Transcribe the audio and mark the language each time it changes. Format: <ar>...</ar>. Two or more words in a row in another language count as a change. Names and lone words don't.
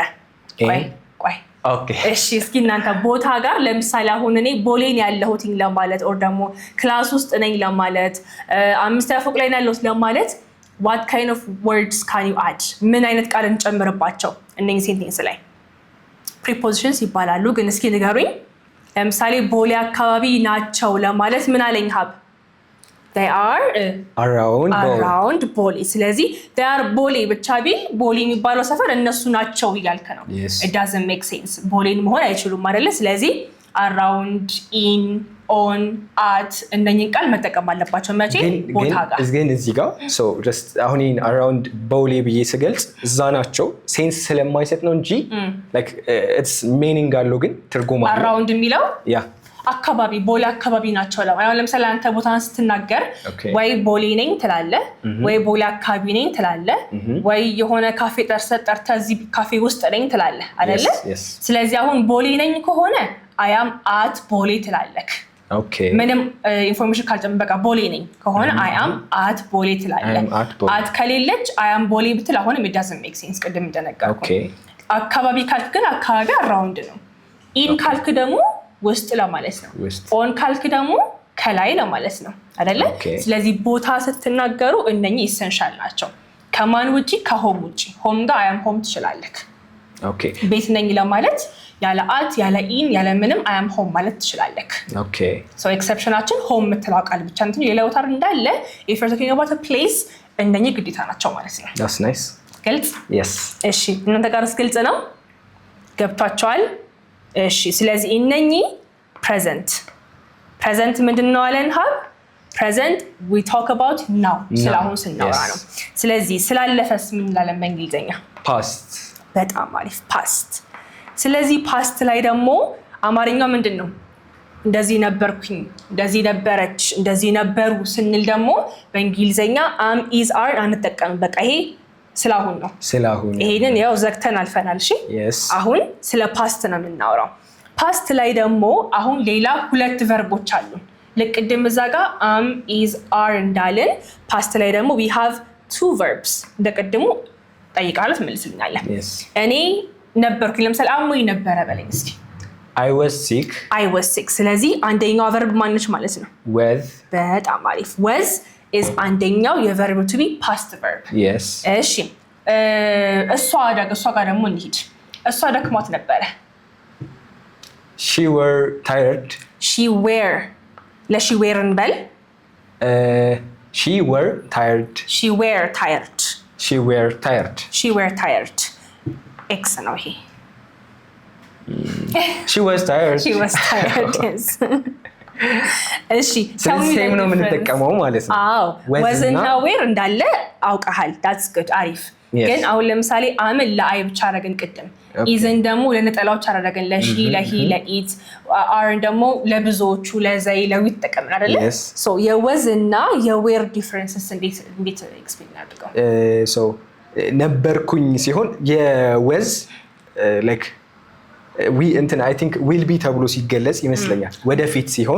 <am>ቆይ እሺ እስኪ እናንተ ቦታ ጋር ለምሳሌ አሁን እኔ ቦሌን ያለሁት ለማለት ኦር ደግሞ ክላስ ውስጥ ነኝ ለማለት 5ኛ ፎቅ ላይ ያለሁት ለማለት</am> <en>what kind of words can you add?</en> <am>ምን አይነት ቃል እንጨምርባቸው እነኚህ ሴንቴንስ ላይ? prepositions ይባላሉ። ግን እስኪ ንገሩኝ። ለምሳሌ ቦሌ አካባቢ ናቸው ለማለት ምን አለኝ ሀብ?</am> <en>they are around</en> <am>ቦሌ። ስለዚህ</am> <en>they are</en> <am>ቦሌ ብቻ ቢል ቦሌ የሚባለው ሰፈር እነሱ ናቸው እያልከ ነው።</am> <en>it doesn't make sense።</en> <am>ቦሌን መሆን አይችሉም አይደለ? ስለዚህ</am> <en>around, in, on, at</en> <am>እነኚህን ቃል መጠቀም አለባቸው። መቼ? ቦታ ጋር። ግን እዚህ ጋር</am> <en>so just</en> <am>አሁን around ቦሌ ብዬ ስገልጽ እዛ ናቸው ሴንስ ስለማይሰጥ ነው እንጂ</am> <en>like it's meaning</en> <am>አለው ግን ትርጉም አለው። around የሚለው አካባቢ ቦሌ አካባቢ ናቸው ለማለት። ለምሳሌ አንተ ቦታን ስትናገር ወይ ቦሌ ነኝ ትላለህ፣ ወይ ቦሌ አካባቢ ነኝ ትላለህ፣ ወይ የሆነ ካፌ ጠርተህ እዚህ ካፌ ውስጥ ነኝ ትላለህ አይደለ? ስለዚህ አሁን ቦሌ ነኝ ከሆነ</am> <en>I am at</en> <am>ቦሌ ትላለህ። ምንም ኢንፎርሜሽን ካልጨመርክ በቃ ቦሌ ነኝ ከሆነ</am> <en>I am at</en> <am>ቦሌ ትላለህ። at ከሌለች</am> <en>I am</en> <am>ቦሌ ብትል አሁንም</am> <en>it doesn't make sense</en> <am>ቅድም እንደነገርኩ። አካባቢ ካልክ ግን አካባቢ around ነው። in ካልክ ደግሞ ውስጥ ለማለት ነው። ኦን ካልክ ደግሞ ከላይ ለማለት ነው አይደለ? ስለዚህ ቦታ ስትናገሩ እነኚህ ኢሰንሻል ናቸው። ከማን ውጪ? ከሆም ውጪ። ሆም ጋር</am> <en>I am home</en> <am>ትችላለህ። ቤት ነኝ ለማለት ያለ አት ያለ ኢን ያለ ምንም</am> <en>I am home</en> <am>ማለት ትችላለህ። ሶ ኤክሰፕሽናችን ሆም የምትለው ቃል ብቻ እንትን የሌላው ታር እንዳለ</am> <en>if you're talking about a place</en> <am>እነኚህ ግዴታ ናቸው ማለት ነው።</am> <en>that's nice</en> <am>ግልጽ? እሺ እናንተ ጋርስ ግልጽ ነው? ገብቷቸዋል? እሺ ስለዚህ እነኚህ ፕሬዘንት ምንድነው አለን ሀብ? ፕሬዘንት</am> <en>we talk about now</en> <am>ስለአሁን ስናወራ ነው። ስለዚህ ስላለፈስ ምን እንላለን በእንግሊዘኛ?</am> <en>past።</en> <am>በጣም አሪፍ ፓስት። ስለዚህ ፓስት ላይ ደግሞ አማርኛው ምንድነው? እንደዚህ ነበርኩኝ፣ እንደዚህ ነበረች፣ እንደዚህ ነበሩ ስንል ደግሞ በእንግሊዘኛ</am> <en>am is are</en> <am>አንጠቀምም። በቃ ይሄ ስላሁን ነው። ይሄንን ያው ዘግተን አልፈናል። እሺ አሁን ስለ ፓስት ነው የምናወራው። ፓስት ላይ ደግሞ አሁን ሌላ ሁለት ቨርቦች አሉ። ለቅድም እዛ ጋር</am> <en>am is are</en> <am>እንዳልን ፓስት ላይ ደግሞ</am> <en>we have two verbs።</en> <am>እንደቀድሙ ጠይቃለሁ ትመልስልኛለህ። እኔ ነበርኩኝ ለምሳሌ አሞኝ ነበረ በለኝ እስኪ።</am> <en>I was sick።</en> <am>ስለዚህ አንደኛው ቨርብ ማነች ማለት ነው? was። በጣም አሪፍ።</am> <en>was is</en> <am>አንደኛው የቨርብ ቱ ቢ ፓስት ቨርብ። እሺ እሷ ጋር ደግሞ እንሂድ። እሷ ደክሟት ነበረ።</am> <en>she were tired።</en> <am>ለሺ ዌር እንበል።</am> <en>she were tired።</en> <am>ኤክስ ነው ይሄ።</am> <en>she was tired።</en> <am>እሺ ሴም ነው የምንጠቀመው ማለት ነው። was እና were እንዳለ አውቀሃል።</am> <en>that's good</en> <am>አሪፍ። ግን አሁን ለምሳሌ አምን ለአይ ብቻ አደረግን ቅድም። ኢዝን ደግሞ ለነጠላዎች አደረግን ለሺ፣ ለሂ፣ ለኢት። አርን ደግሞ ለብዙዎቹ ለዘይ፣ ለዊት ተጠቀምን አይደለ? ሶ የወዝ እና የዌር ዲፈረንስስ እንዴት ኤክስፕሌን አድርገው? ሶ ነበርኩኝ ሲሆን የወዝ</am> <en>like I think will be</en> <am>ተብሎ ሲገለጽ ይመስለኛል። ወደፊት ሲሆን</am>